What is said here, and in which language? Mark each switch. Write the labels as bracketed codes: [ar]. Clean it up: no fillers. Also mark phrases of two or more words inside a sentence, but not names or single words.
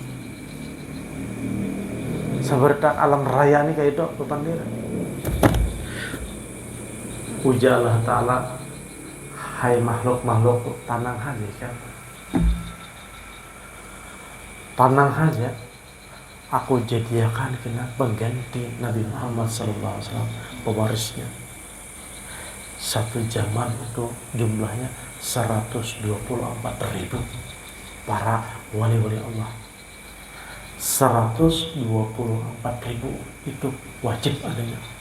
[bjn] Seperti alam raya ini kayak itu beban diri. Ujar Allah Ta'ala, hai makhluk-makhluk tanang aja kan. Tanang aja, aku jadikan kena pengganti Nabi Muhammad SAW, pewarisnya. Satu zaman itu jumlahnya 124.000 para wali-wali Allah. 124.000 itu wajib adanya.